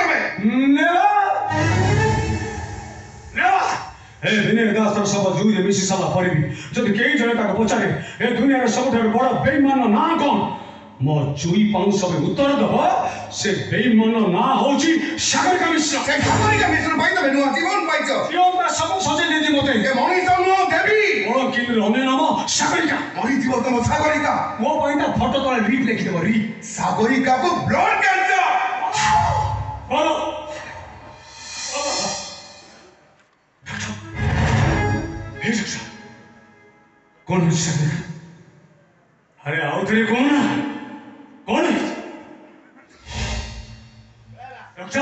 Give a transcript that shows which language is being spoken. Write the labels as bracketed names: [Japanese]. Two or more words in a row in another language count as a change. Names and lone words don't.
[Odia] ଏ ବିନୟ ଦାସର ସବ ଜୁଇରେ ମିଶି ସାରିଲା ପରେ ବି ଯଦି କେହି ଜଣେ ତାକୁ ପଚାରେ ଏ ଦୁନିଆର ସବୁଠାରୁ ବଡ ବେଇମାନ ନାଁ କଣ, ମୋ ଚୁଇ ପାଉଁ ସବୁ ଉତ୍ତର ଦବ ସେ ବେଇମାନ ନାଁ ହଉଛି ସାଗରିକା ମିଶ୍ର। ସେ ସାଗରିକା ମିଶ୍ର ପାଇଁ ତମେ ନୂଆ ଜୀବନ ପାଇଛ। ଜୀବନଟା ସବୁ ସଜେଇ ଦେଇଛି ମତେ। ଏ ମଣିଷ ନୁହଁ ଦେବୀ। ମୋର କିମିର ଅନ୍ୟ ନାମ ସାଗରିକା। ମରିଯିବ ତମ ସାଗରିକା। ମୋ ପାଇଁ ତା ଫଟୋ ତଳେ ରିପ୍ ଲେଖିଦେବ ରିପ୍। ସାଗରିକାକୁ ବ୍ଲଡ କ୍ୟାନ୍ସର। [Hindi] बोलो कौन है सागरिका? अरे आओ तेरे कौन है? कौन है डॉक्टर?